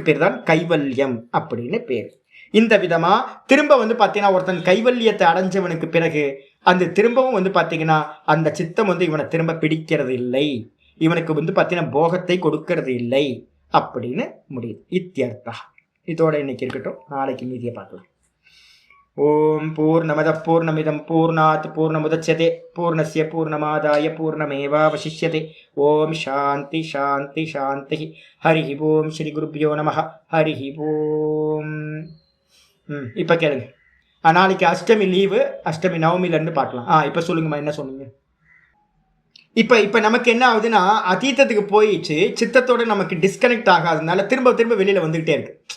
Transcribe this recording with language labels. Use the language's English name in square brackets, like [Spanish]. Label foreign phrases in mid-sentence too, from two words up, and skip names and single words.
[Tamil] இதுக்கு பேர் தான் கைவல்யம் அப்படின்னு பேர். இந்த விதமா திரும்ப வந்து பார்த்தீங்கன்னா ஒருத்தன் கைவல்யத்தை அடைஞ்சவனுக்கு பிறகு அந்த திரும்பவும் வந்து பார்த்தீங்கன்னா அந்த சித்தம் வந்து இவனை திரும்ப பிடிக்கிறது இல்லை, இவனுக்கு வந்து பார்த்தீங்கன்னா போகத்தை கொடுக்கறது இல்லை அப்படின்னு முடியுது. இத்தியர்த்தா. இதோட இன்னைக்கு இருக்கட்டும், நாளைக்கு மீதியை பார்க்கலாம். [Sanskrit] ओं पूर्णमदः पूर्णमिदं पूर्णात् पूर्णमुदच्यते पूर्णस्य पूर्णमादाय पूर्णमेवावशिष्यते. ओं शान्तिः शान्तिः शान्तिः. हरिः ओं श्री गुरुभ्यो नमः. हरिः ओं. [Tamil] இப்போ கேளுங்க. நாளைக்கு அஷ்டமி லீவு, அஷ்டமி நவமிலேருந்து பார்க்கலாம். இப்போ சொல்லுங்கம்மா, என்ன சொன்னீங்க? இப்போ நமக்கு என்ன ஆகுதுன்னா, அதீதத்துக்கு போயிடுச்சு, சித்தத்தோடு நமக்கு டிஸ்கனெக்ட் ஆகாததுனால திரும்ப திரும்ப வெளியில் வந்துக்கிட்டே இருக்கு.